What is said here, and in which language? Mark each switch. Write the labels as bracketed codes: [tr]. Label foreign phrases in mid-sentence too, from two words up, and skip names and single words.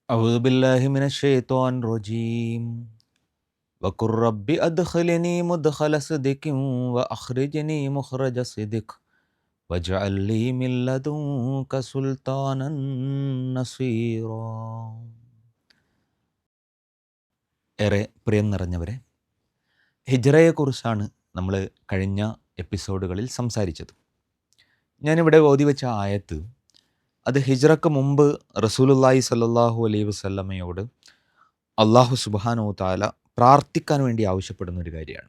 [ar] أعوذ بالله من الشيطان الرجيم وقل رب أدخلني مدخل صدق وأخرجني مخرج صدق واجعل لي من لدنك سلطانا نصيرا. [ml] ഏറെ പ്രിയം നിറഞ്ഞവരെ, ഹിജ്റയെക്കുറിച്ചാണ് നമ്മൾ കഴിഞ്ഞ എപ്പിസോഡുകളിൽ സംസാരിച്ചത്. ഞാനിവിടെ ഓതി വെച്ച ആയത്ത് അത് ഹിജ്റക്ക് മുമ്പ് [ar] رسول الله صلى الله عليه وسلم الله سبحانه تعالى [ml] പ്രാർത്ഥിക്കാൻ വേണ്ടി ആവശ്യപ്പെടുന്ന ഒരു കാര്യമാണ്.